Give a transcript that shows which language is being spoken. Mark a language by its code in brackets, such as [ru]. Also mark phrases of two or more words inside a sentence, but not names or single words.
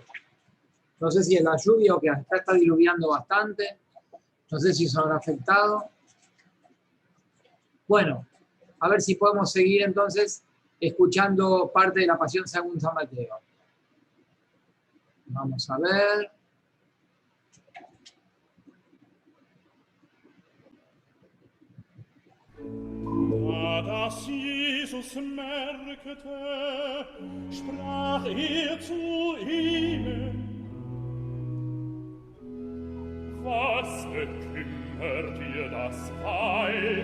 [es] No sé si es la lluvia o que acá está diluviando bastante. No sé si eso habrá afectado. Bueno, a ver si podemos seguir entonces escuchando parte de la Pasión según San Mateo. Vamos a ver. [de] Da das Jesus merkte, sprach zu ihnen: Was bekümmert ihr das Weib?